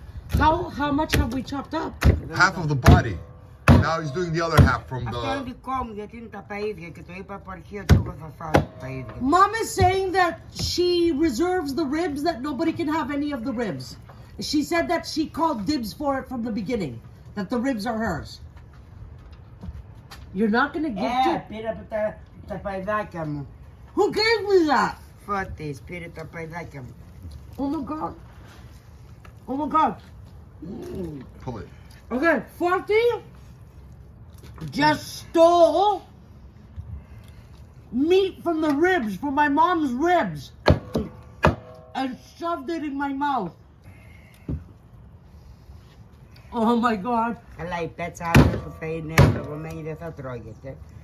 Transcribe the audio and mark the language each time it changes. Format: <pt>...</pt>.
<en>How much have we chopped up? Half of the body. Now he's doing the other half from</en> <el>Αυτό είναι</el> <en>the.</en> <el>δικό μου, γιατί είναι τα παΐδια και το είπα από αρχή ότι εγώ θα φάω τα παΐδια.</el> <en>Mom is saying that she reserves the ribs, that nobody can have any of the ribs. She said that she called dibs for it from the beginning, that the ribs are hers. You're not gonna give to...</en> <el>Πήρα από τα παϊδάκια μου.</el> <en>Who gave me that?</en> <el>Φώτης, πήρε τα παϊδάκια μου.</el> <en>Oh my God. Oh my God. Pull it. Okay, Forty just stole meat from the ribs, from my mom's ribs, and shoved it in my mouth. Oh my God.</en> <el>Αλλά η πέτσα αύριο που θα είναι παγωμένη δεν θα τρώγεται.</el>